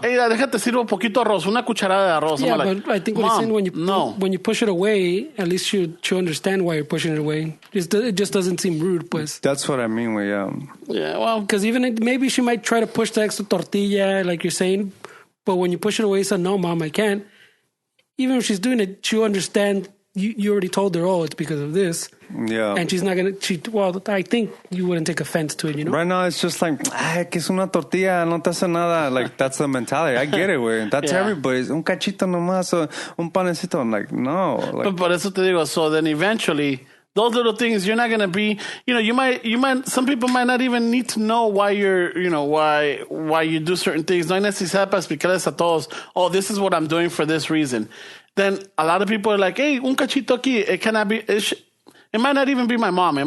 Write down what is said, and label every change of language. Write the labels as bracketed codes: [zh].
[es] Hey, déjate sirvo poquito arroz, una cucharada de arroz. [en] Yeah, like, but I think what he's saying, when you push it away, at least she'll understand why you're pushing it away. It just doesn't seem rude, pues. That's what I mean, Yeah, well, because even maybe she might try to push the extra tortilla, like you're saying, but when you push it away, you say, "No, Mom, I can't." Even if she's doing it, she'll understand. You already told her, it's because of this. Yeah. And she's not going to, well, I think you wouldn't take offense to it, you know? Right now, it's just like, [es] que es una tortilla, no te hace nada. [en] Like, that's the mentality. I get it, güey. That's everybody's. [es] Un cachito nomás, un panecito. [en] I'm like, no. Like, but [es] por eso te digo, [en] so then eventually, those little things, you're not going to be, you might, some people might not even need to know why why you do certain things. [es] No hay necesidad para explicarles a todos, [en] this is what I'm doing for this reason. Then a lot of people are like, hey, [es] un cachito aquí, [en] it cannot be, it might not even be my mom.